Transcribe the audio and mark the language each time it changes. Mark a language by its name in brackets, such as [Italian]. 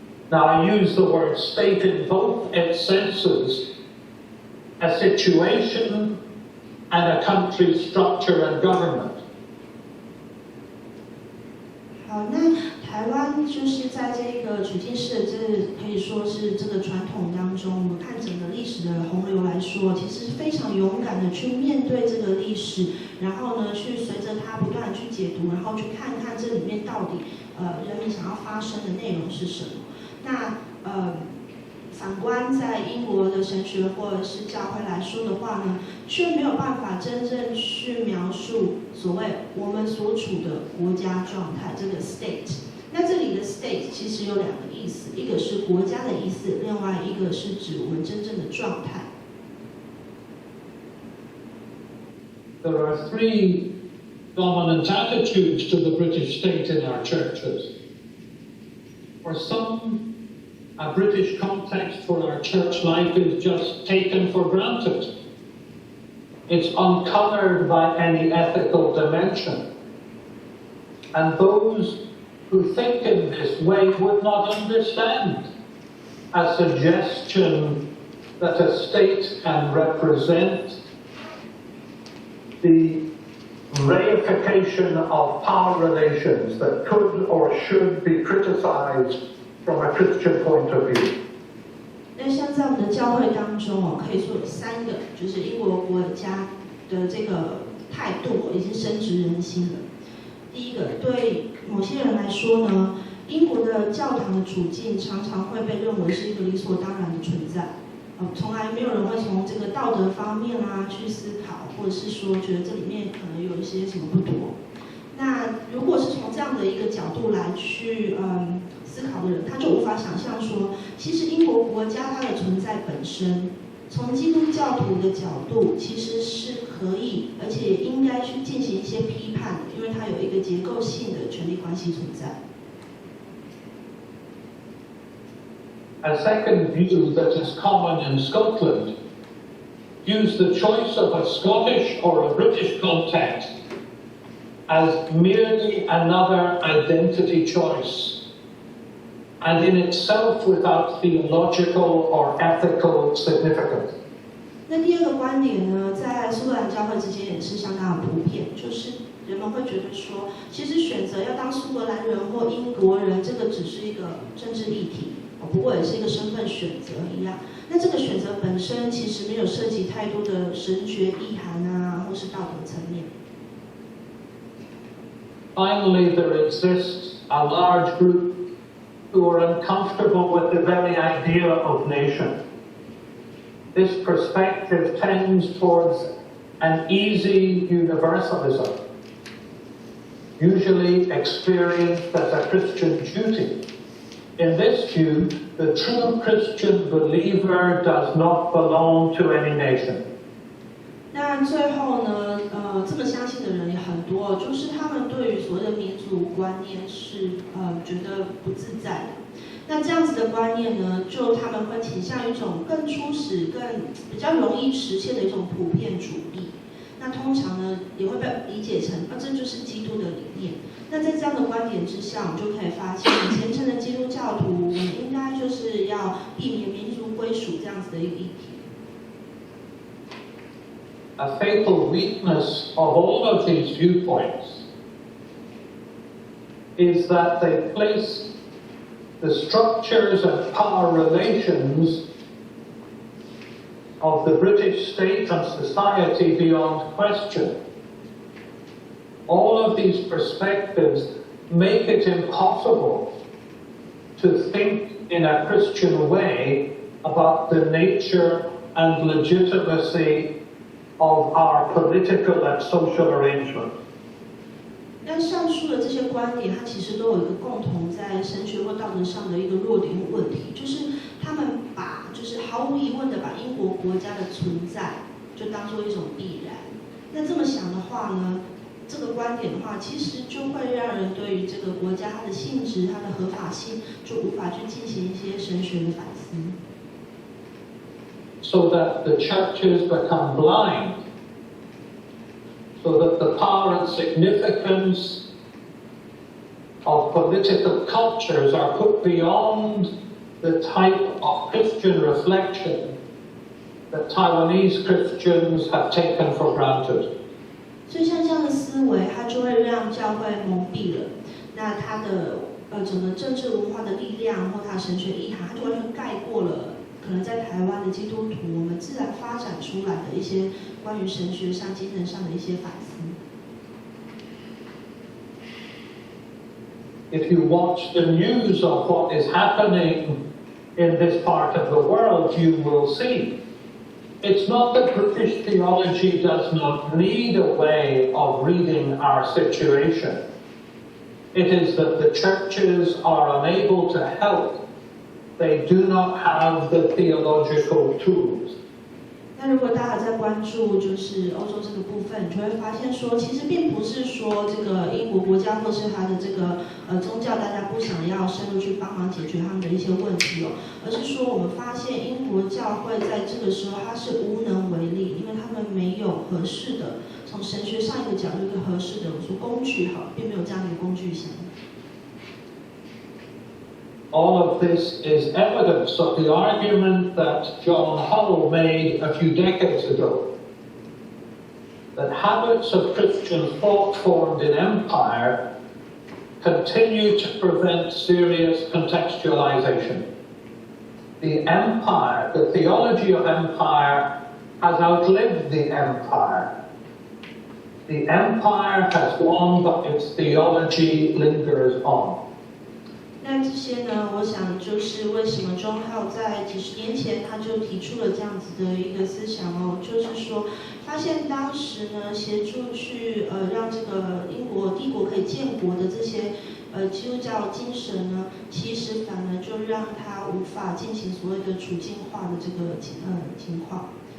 [English] Now, I use the word state in both its senses, a situation and a country's structure and government. [Chinese] 好，那台湾就是在这个处境式的可以说是这个传统当中，我们看整个历史的洪流来说，其实是非常勇敢的去面对这个历史，然后呢，去随着它不断的去解读，然后去看看这里面到底人民想要发生的内容是什么。那反观在英国的神学或者是教会来说的话呢，却没有办法真正去描述所谓我们所处的国家状态，这个 state。那这里的 state 其实有两个意思，一个是国家的意思，另外一个是指我们真正的状态。 [English] There are three dominant attitudes to the British state in our churches. For some, a British context for our church life is just taken for granted. It's uncoloured by any ethical dimension. And those who think in this way would not understand a suggestion that a state can represent the reification of power relations that could or should be criticized from a Christian point of view. [Chinese] 那像在我们的教会当中可以说有3个，就是英国国家的这个态度已经深植人心了。第一个，对某些人来说呢，英国的教堂的处境常常会被认为是一个理所当然的存在，从来没有人会从这个道德方面去思考，或者是说觉得这里面可能有一些什么不妥。那如果是从这样的一个角度来去思考的人，他就无法想象说，其实英国国家它的存在本身，从基督教徒的角度其实是可以，而且应该去进行一些批判的，因为它有一个结构性的权力关系存在。 [English] A second view that is common in Scotland views the choice of a Scottish or a British context as merely another identity choice and in itself without theological or ethical significance. [Chinese] 那第二个观点呢，在苏格兰教会之间也是相当的普遍，就是人们会觉得说，其实选择要当苏格兰人或英国人，这个只是一个政治议题，不过也是一个身份选择一样。那这个选择本身其实没有涉及太多的神学意涵啊，或是道德层面。 [English] Finally, there exists a large group who are uncomfortable with the very idea of nation. This perspective tends towards an easy universalism, usually experienced as a Christian duty. In this view, the true Christian believer does not belong to any nation. [Chinese] 那最后呢，这么相信的人也很多，就是他们对于所谓的民主观念是觉得不自在的。那这样子的观念呢，就他们会倾向于一种更初始、更比较容易实现的一种普遍主义。那通常呢，也会被理解成这就是基督的理念。那在这样的观点之下，我们就可以发现，虔诚的基督教徒，我们应该就是要避免民族归属这样子的一个议题。 [English] A fatal weakness of all of these viewpoints is that they place the structures and power relations of the British state and society beyond question. All of these perspectives make it impossible to think in a Christian way about the nature and legitimacy of our political and social arrangement. [Chinese] 那上述的这些观点，它其实都有一个共同在神学或道德上的一个弱点或问题，就是他们就是毫无疑问的把英国国家的存在就当做一种必然。那这么想的话呢，这个观点的话，其实就会让人对于这个国家它的性质、它的合法性，就无法去进行一些神学的反思。 [English] So that the churches become blind, so that the power and significance of political cultures are put beyond the type of Christian reflection that Taiwanese Christians have taken for granted. [Chinese] 所以像这样的思维，它就会让教会蒙蔽了，那它的整个政治文化的力量或它神学意涵，它就完全盖过了可能在台湾的基督徒我们自然发展出来的一些关于神学上、精神上的一些反思。 [English] If you watch the news of what is happening in this part of the world, you will see it's not that British theology does not need a way of reading our situation. It is that the churches are unable to help. They do not have the theological tools. [Chinese] 那如果大家在关注就是欧洲这个部分，你就会发现说，其实并不是说这个英国国家或是它的这个宗教，大家不想要深入去帮忙解决他们的一些问题哦，而是说我们发现英国教会在这个时候它是无能为力，因为他们没有合适的从神学上一个角度一个合适的我说工具哈，并没有这样的一个工具箱。 [English] All of this is evidence of the argument that John Hull made a few decades ago, that habits of Christian thought formed in empire continue to prevent serious contextualization. The empire, the theology of empire, has outlived the empire. The empire has gone, but its theology lingers on. [Chinese] 那这些呢，我想就是为什么钟浩在几十年前他就提出了这样子的一个思想哦，就是说，发现当时呢，协助去让这个英国帝国可以建国的这些基督教精神呢，其实反而就让他无法进行所谓的处境化的这个情况。